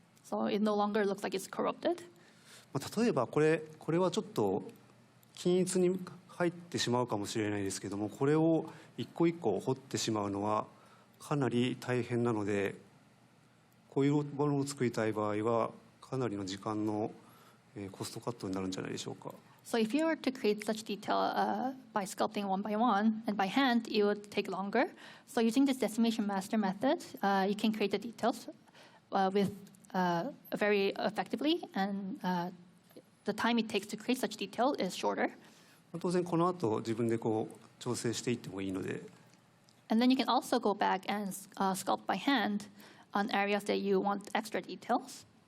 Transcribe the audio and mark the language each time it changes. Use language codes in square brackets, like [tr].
[en] So it no longer looks like it's corrupted. [ja] 例えばこれはちょっと均一に入ってしまうかもしれないですけども、これを一個一個彫ってしまうのはかなり大変なので、こういうものを作りたい場合はかなりの時間のコストカットになるんじゃないでしょうか。 [en] So if you were to create such detail by sculpting one by one and by hand, it would take longer. So using this decimation master method, you can create the details with very effectively, and the time it takes to create such detail is shorter. [ja] 当然この後自分でこう調整していってもいいので。 [en] And then you can also go back and sculpt by hand on areas that you want extra details.